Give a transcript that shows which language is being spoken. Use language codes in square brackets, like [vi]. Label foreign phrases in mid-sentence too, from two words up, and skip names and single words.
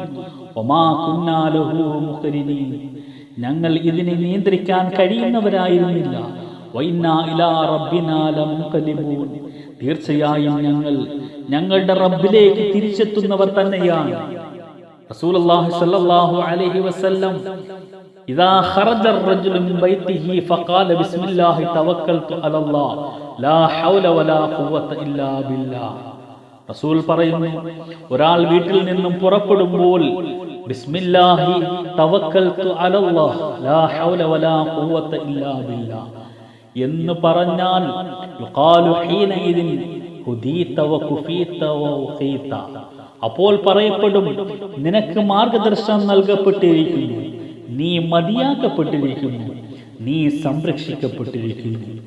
[ar] وما كنا له مقرنين, [ml] ഞങ്ങൾ ഇതിനെ നിയന്ത്രിക്കാൻ കഴിയുന്നവരായിരുന്നില്ല. [ar] وإنا إلى ربنا لمنقلبون, [ml] തീർച്ചയായും ഞങ്ങൾ ഞങ്ങളുടെ റബ്ബിലേക്ക് തിരിച്ചെത്തുന്നവർ തന്നെയാണ്. [ar] رسول الله صلى الله عليه وسلم إذا خرج الرجل من بيته فقال بسم الله توكلت على الله لا حول ولا قوة إلا بالله, [ml] റസൂൽ പറയുന്നു, ഒരാൾ വീട്ടിൽ നിന്നും പുറപ്പെടുമ്പോൾ [ar] بسم الله توكلت على الله لا حول ولا قوة إلا بالله [ml] എന്ന് പറഞ്ഞാൽ [ar] يقال حينئذ هديت وكفيت ووقيت, [ml] അപ്പോൾ പറയപ്പെടും, നിനക്ക് മാർഗദർശനം നൽകപ്പെട്ടിരിക്കുന്നു, നീ മതിയാക്കപ്പെട്ടിരിക്കുന്നു, നീ സംരക്ഷിക്കപ്പെട്ടിരിക്കുന്നു.